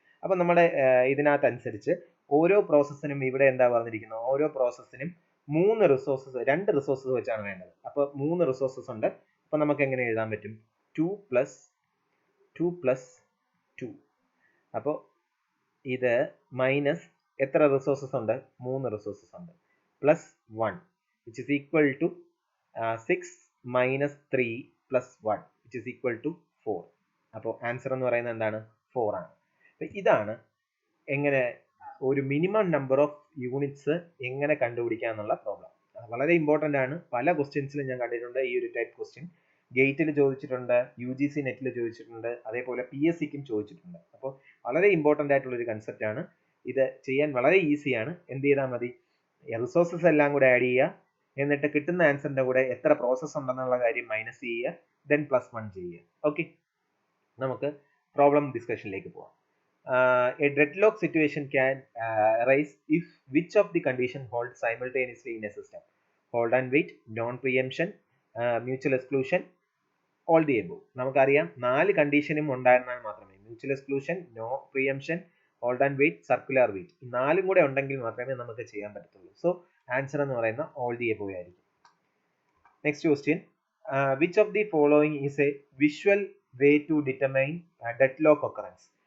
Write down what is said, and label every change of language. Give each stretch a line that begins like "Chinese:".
Malayalam: അപ്പോൾ നമ്മുടെ ഇതിനകത്ത് അനുസരിച്ച് ഓരോ പ്രോസസ്സിനും ഇവിടെ എന്താ പറഞ്ഞിരിക്കുന്നത്? ഓരോ പ്രോസസ്സിനും 2 റിസോഴ്സസ് വെച്ചാണ് വേണ്ടത്. അപ്പോൾ 3 റിസോഴ്സസ് ഉണ്ട്. അപ്പോൾ നമുക്ക് എങ്ങനെ എഴുതാൻ പറ്റും? 2 + 2. അപ്പോൾ ഇത് മൈനസ് എത്ര റിസോഴ്സസ് ഉണ്ട്? 3 റിസോഴ്സസ് ഉണ്ട്,
English: +1 which is equal to 6 - 3 + 1 which is equal to 4.
Malayalam: അപ്പോൾ ആൻസർ എന്ന് പറയുന്നത് എന്താണ്? 4 ആണ്. അപ്പോൾ ഇതാണ് എങ്ങനെ ഒരു മിനിമം നമ്പർ ഓഫ് യൂണിറ്റ്സ് എങ്ങനെ കണ്ടുപിടിക്കുക എന്നുള്ള പ്രോബ്ലം. വളരെ ഇമ്പോർട്ടൻ്റ് ആണ്. പല ക്വസ്റ്റ്യൻസിലും ഞാൻ കണ്ടിട്ടുണ്ട് ഈ ഒരു ടൈപ്പ് ക്വസ്റ്റ്യൻ. ഗേറ്റിൽ ചോദിച്ചിട്ടുണ്ട്, UGC നെറ്റിൽ ചോദിച്ചിട്ടുണ്ട്, അതേപോലെ PSCക്കും ചോദിച്ചിട്ടുണ്ട്. അപ്പോൾ വളരെ ഇമ്പോർട്ടൻ്റ് ആയിട്ടുള്ള ഒരു കൺസെപ്റ്റ് ആണ്. ഇത് ചെയ്യാൻ വളരെ ഈസിയാണ്. എന്ത് ചെയ്താൽ മതി? റിസോഴ്സസ് എല്ലാം കൂടെ ആഡ് ചെയ്യുക, എന്നിട്ട് കിട്ടുന്ന ആൻസറിന്റെ കൂടെ എത്ര പ്രോസസ്സ് ഉണ്ടെന്നുള്ള കാര്യം മൈനസ് ചെയ്യുക, ദെൻ +1 ചെയ്യുക. ഓക്കെ, നമുക്ക് പ്രോബ്ലം ഡിസ്കഷനിലേക്ക് പോവാം.
English: A deadlock situation can arise if which of the condition hold simultaneously in a system? Hold and wait, non-preemption, mutual exclusion, all the above.
Malayalam: നമുക്കറിയാം 4 കണ്ടീഷനും ഉണ്ടായിരുന്നാൽ മാത്രമേ mutual exclusion, no പ്രിയംഷൻ, hold and wait, circular wait, ഈ 4 കൂടെ ഉണ്ടെങ്കിൽ മാത്രമേ നമുക്ക് ചെയ്യാൻ പറ്റത്തുള്ളൂ. So answer എന്ന് പറയുന്ന ഓൾ ദി എബോവ് ആയിരിക്കും.
English: Next question, which of the following is a visual way to determine deadlock occurrence?